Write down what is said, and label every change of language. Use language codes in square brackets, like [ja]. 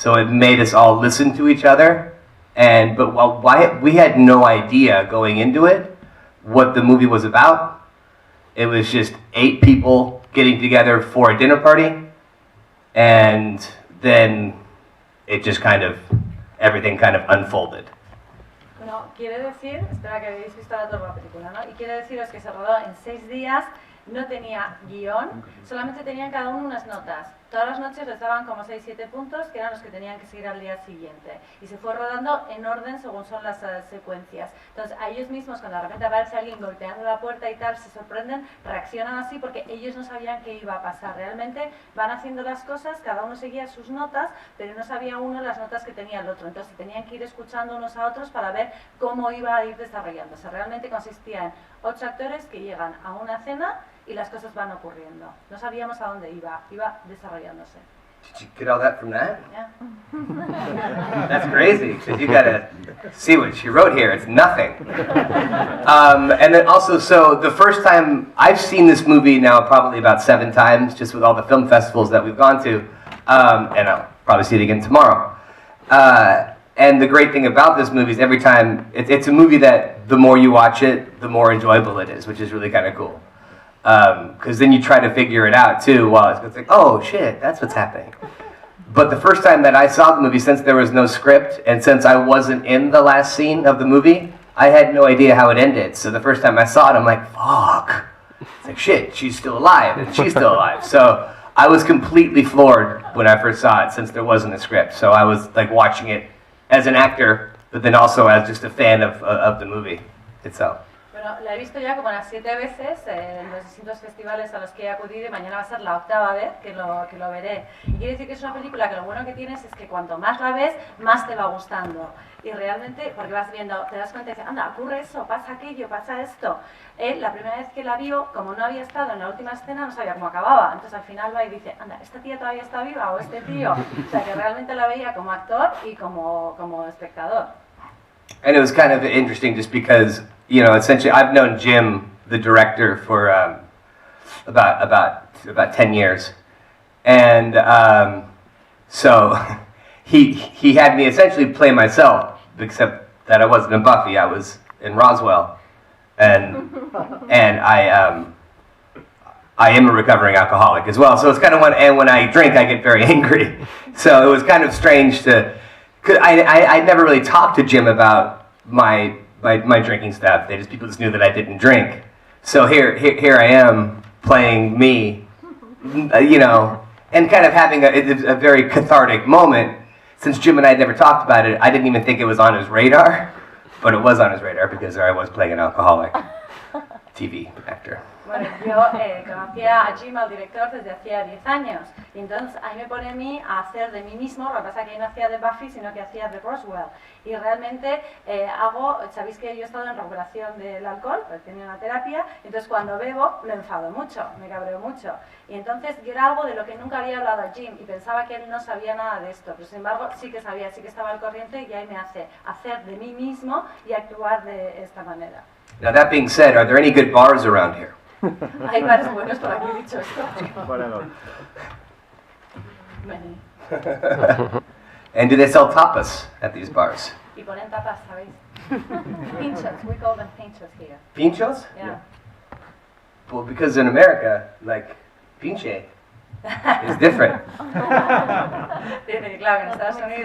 [en] So it made us all listen to each other. But we had no idea going into it what the movie was about. It was just 8 people getting together for a dinner party, and then it just everything kind of unfolded. [es] Bueno, quiere decir, espera que habéis visto toda la película, ¿no? Y quiere deciros que se rodó en 6 días, no tenía guión, solamente tenían cada uno unas notas. Todas las noches les daban como 6-7 puntos, que eran los que tenían que seguir al día siguiente. Y se fue rodando en orden según son las secuencias. Entonces, a ellos mismos, cuando de repente aparece alguien golpeando la puerta y tal, se sorprenden, reaccionan así porque ellos no sabían qué iba a pasar. Realmente van haciendo las cosas, cada uno seguía sus notas, pero no sabía uno las notas que tenía el otro. Entonces, tenían que ir escuchando unos a otros para ver cómo iba a ir desarrollándose. Realmente consistía en 8 actores que llegan a una cena y las cosas van ocurriendo. No sabíamos a dónde iba desarrollándose. [en] Did you get all that from that? Yeah. That's crazy, because you gotta see what she wrote here. It's nothing. And then also, so the first time, I've seen this movie now probably about 7 times, just with all the film festivals that we've gone to, and I'll probably see it again tomorrow. And the great thing about this movie is every time, it's a movie that the more you watch it, the more enjoyable it is, which is really kind of cool. Because then you try to figure it out too. Well, it's like, oh shit, that's what's happening. But the first time that I saw the movie, since there was no script, and since I wasn't in the last scene of the movie, I had no idea how it ended. So the first time I saw it, I'm like, fuck. It's like, shit, she's still alive, and she's still alive. So I was completely floored when I first saw it, since there wasn't a script. So I was like watching it as an actor, but then also as just a fan of the movie itself. [es] Bueno, la he visto ya como unas 7 veces en los distintos festivales a los que he acudido y mañana va a ser la 8ª vez que lo veré. Y quiere decir que es una película que lo bueno que tienes es que cuanto más la ves, más te va gustando. Y realmente, porque vas viendo, te das cuenta y dices, anda, ocurre eso, pasa aquello, pasa esto. Él, la primera vez que la vio, como no había estado en la última escena, no sabía cómo acababa. Entonces al final va y dice, anda, ¿esta tía todavía está viva o este tío? O sea, que realmente la veía como actor y como espectador. [en] And it was kind of interesting just because, you know, essentially I've known Jim, the director, for about 10 years. And so he had me essentially play myself, except that I wasn't in Buffy, I was in Roswell. And I am a recovering alcoholic as well. So it's kind of when I drink, I get very angry. So it was kind of strange cause I never really talked to Jim about my drinking stuff. People just knew that I didn't drink. So here I am playing me, you know, and kind of having a very cathartic moment. Since Jim and I had never talked about it, I didn't even think it was on his radar, but it was on his radar because there I was playing an alcoholic TV actor. [es] Bueno, yo conocía a Jim, al director, desde hacía 10 años. Y entonces ahí me pone a mí a hacer de mí mismo, lo que pasa es que yo no hacía de Buffy, sino que hacía de Roswell. Y realmente sabéis que yo he estado en recuperación del alcohol, he tenido una terapia, entonces cuando bebo me enfado mucho, me cabreo mucho. Y entonces yo era algo de lo que nunca había hablado a Jim y pensaba que él no sabía nada de esto, pero sin embargo sí que sabía, sí que estaba al corriente y ahí me hace hacer de mí mismo y actuar de esta manera. [en] Now that being said, are there any good bars around here? [es] Hay bares buenos por aquí, dicho esto. [en] Many. And do they sell tapas at these bars? [es] Y ponen tapas, ¿sabéis? [en] Pinchos, we call them pinchos here. Pinchos? Yeah. Well, because in America, like, pinche is different. [es] Claro, que en Estados Unidos.